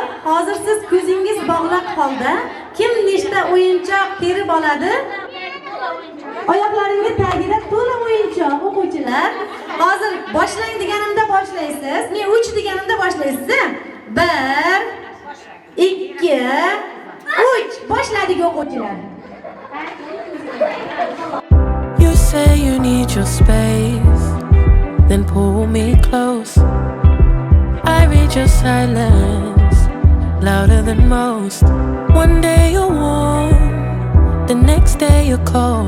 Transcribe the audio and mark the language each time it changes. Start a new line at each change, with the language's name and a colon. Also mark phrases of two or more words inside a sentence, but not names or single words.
Uzbek: Hozir siz ko'zingiz bog'lab holda kim nechta o'yinchoq terib oladi? Oyoqlaringizning tagida to'la o'yinchoq o'quvchilar. Hozir boshlang deganimda boshlaysiz. Men 3 deganimda boshlaysiz. 1 2 3 boshladik o'quvchilar.
English: You say you need your space, then pull me close. I read your silence, louder than most. One day you're warm, the next day you're cold.